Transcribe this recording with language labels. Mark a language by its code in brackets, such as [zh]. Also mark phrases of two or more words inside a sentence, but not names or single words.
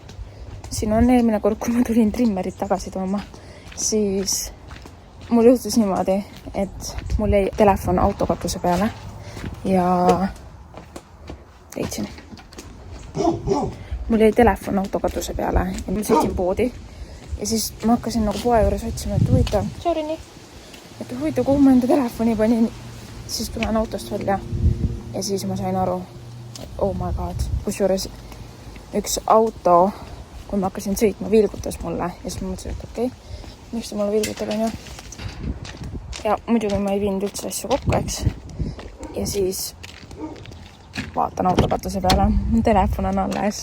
[et] Siin on eelmine kord, kui ma tulin trimmerit tagasi tooma, siis mul juhtus niimoodi, et mul jäi telefon autokatuse peale ja leidsin. Mul jäi telefon autokatuse peale ja ma sõitsin poodi ja siis ma hakkasin nagu poe juures otsima, et huvitav, kuhu ma enda telefoni panin. Siis tulen autost välja ja siis ma sain aru, et [en] oh my god, [et] kusjuures üks auto, kui ma hakkasin sõitma, vilgutas mulle ja siis ma mõtlesin, et okei, miks ta mulle vilgutab on ju. Ja muidugi ma ei viinud üldse asju kokku, eks. Ja siis vaatan autokatuse peale, telefon on alles.